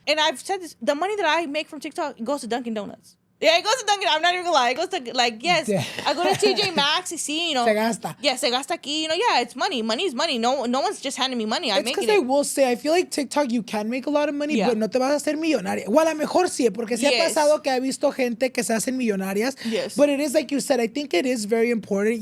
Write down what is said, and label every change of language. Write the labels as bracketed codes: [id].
[en] And I've said this, the money that I make from TikTok goes to Dunkin' Donuts. Yeah, it goes to Dunkin'. I'm not even gonna lie. It goes to, like, yes, I go to TJ Maxx, see, [es] Se gasta. [en] Yeah, [es] se gasta aquí, [en] yeah, it's money. Money is money. No one's just handing me money. I'm making it. It's because I will say, I feel like TikTok, you can make a lot of money, but [es] no te vas a hacer millonaria. O a lo mejor sí, porque sí ha pasado que he visto gente que se hacen millonarias. [en] Yes. But it is like you said, I think it is very important.